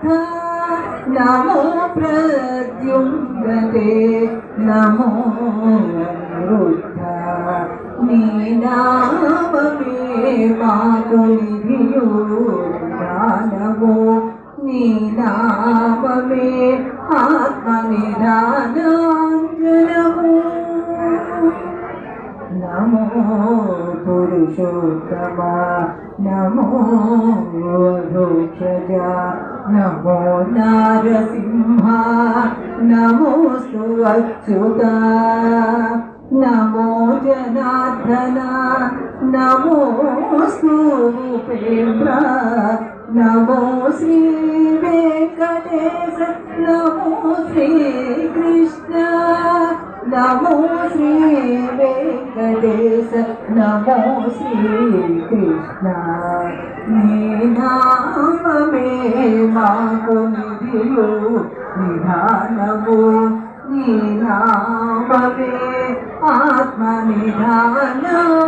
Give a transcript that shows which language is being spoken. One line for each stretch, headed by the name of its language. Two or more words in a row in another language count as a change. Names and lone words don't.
Sanskrit: నమో ప్రద్యుమ్నతే నమో అనిరుద్ధ
Telugu: నీ నామమే మాకు నిధియు నిదానము నీ నామమే ఆత్మ నిదానాంజనము నమో
Sanskrit: పురుషోత్తమ నమో అధోక్షజ नमो नारसिंह नमोऽस्तु अच्युत नमो जनार्दन नमोऽस्तु भूपेन्द्र नमो श्री वेंकटेश नमो श्री कृष्ण नमो श्री वेंकटेश नमो श्री कृष्ण
Telugu: నీ నామమే మాకు నిధియు నిదానము నీ నామమే ఆత్మనిదానము